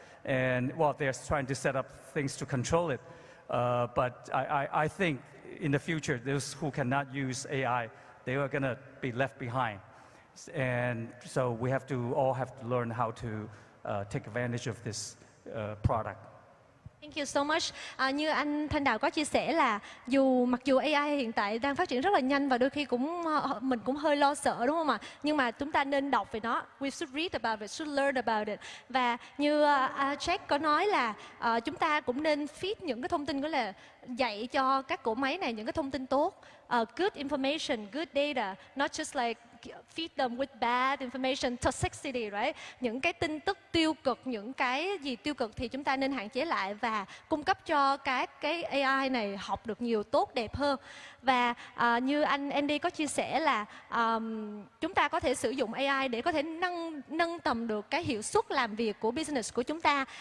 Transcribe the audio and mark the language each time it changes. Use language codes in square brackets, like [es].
[en] And, well, they're trying to set up things to control it. But I think in the future, those who cannot use AI, they are going to be left behind. And so we all have to learn how to take advantage of this product. Thank you so much. [vi] Như anh Thanh Dao có chia sẻ là mặc dù AI hiện tại đang phát triển rất là nhanh và đôi khi mình cũng hơi lo sợ, đúng không ạ? Nhưng mà chúng ta nên đọc về nó. [en] We should read about it, should learn about it. [vi] Và như Jack có nói là chúng ta cũng nên feed những cái thông tin, gọi là dạy cho các cỗ máy này những cái thông tin tốt. [en] Good information, good data, not just like feed them with bad information, toxicity, right? [vi] Những cái tin tức tiêu cực, những cái gì tiêu cực thì chúng ta nên hạn chế lại và cung cấp cho các cái AI này học được nhiều tốt đẹp hơn. Và như anh Andy có chia sẻ là chúng ta có thể sử dụng AI để có thể nâng tầm được cái hiệu suất làm việc của business của chúng ta.